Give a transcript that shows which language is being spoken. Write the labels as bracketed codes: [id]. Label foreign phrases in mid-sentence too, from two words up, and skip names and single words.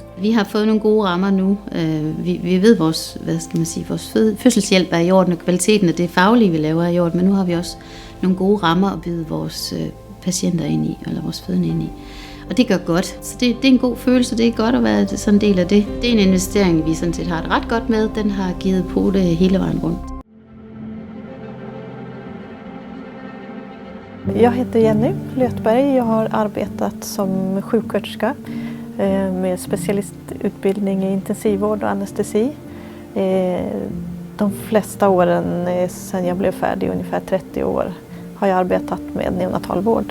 [da] Vi har fået nogle gode rammer nu. Vi ved, vores fødselshjælp er i orden, og kvaliteten af det faglige, vi laver, er i orden, men nu har vi også nogle gode rammer at byde vores patienter ind i, eller vores fødende ind i. Og det gør godt. Så det er en god følelse. Det er godt at være sådan en del af det. Det er en investering, vi sådan set har det ret godt med. Den har givet på det hele vejen rundt. [sv] Jag heter Jenny Lötberg. Jag har arbetat som sjuksköterska med specialistutbildning i intensivvård och anestesi. De flesta åren sedan jag blev färdig, ungefär 30 år, har jag arbetat med neonatalvård.